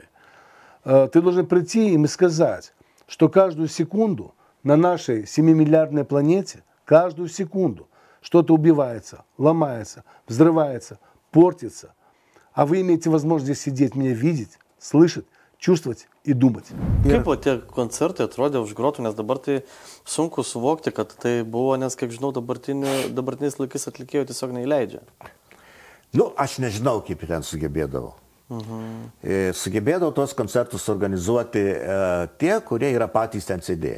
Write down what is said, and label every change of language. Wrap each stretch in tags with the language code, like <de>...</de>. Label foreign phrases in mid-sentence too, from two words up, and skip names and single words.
<ru>Ты должен прийти им и сказать, что каждую секунду на нашей 7-миллиардной планете, каждую секунду что-то убивается, ломается, взрывается, портится. А вы имеете возможность здесь сидеть, меня видеть, слышать, чувствовать и думать.</ru> <lt>Kaip tie koncertai atrodė už grotų, nes dabar tai sunku suvokti, kad tai buvo, nes, kiek žinau, dabartiniais laikais atlikėjų tiesiog neįleidžia. Aš nežinau, kaip ten sugebėdavo. Sugebėdavo tos koncertus organizuoti tie, kurie yra patys ten sėdėję.</lt>